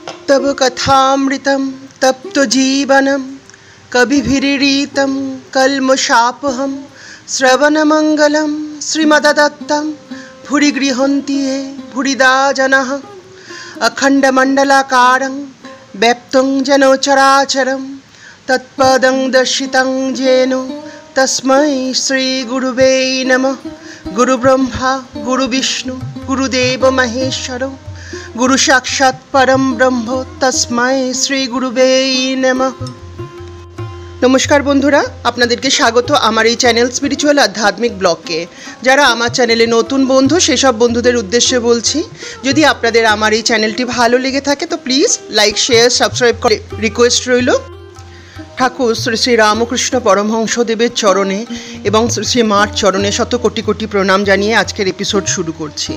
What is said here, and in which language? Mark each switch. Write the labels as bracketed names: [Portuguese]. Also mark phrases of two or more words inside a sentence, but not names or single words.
[Sanskrit] तव कथामृतं तप्तजीवनं कविभिरीडितं कल्मषापहं श्रवणमङ्गलं श्रीमद्दत्तं भुरि गृह्णन्ति ये भुरिदा जनाः अखण्डमण्डलाकारं व्याप्तं येन चराचरं तत्पदं दर्शितं येन तस्मै श्रीगुरुवे नमः। गुरुब्रह्मा गुरुविष्णु गुरुदेव महेश्वर गुरु साक्षात् परम ब्रह्म तस्मै श्री गुरुवे नमः। [Bangla] নমস্কার বন্ধুরা, আপনাদেরকে স্বাগত আমার এই চ্যানেল স্পিরিচুয়াল आध्यात्मिक ব্লগে। যারা আমার চ্যানেলে নতুন বন্ধু সেসব বন্ধুদের উদ্দেশ্যে বলছি, যদি আপনাদের আমার এই চ্যানেলটি ভালো লেগে থাকে তো প্লিজ [English] like share subscribe [Bangla] করে রিকোয়েস্ট রইল। ঠাকুর শ্রী শ্রী রামকৃষ্ণ পরমহংসদেবের চরণে এবং শ্রী শ্রী মার চরণে শত কোটি কোটি প্রণাম জানিয়ে আজকের এপিসোড শুরু করছি।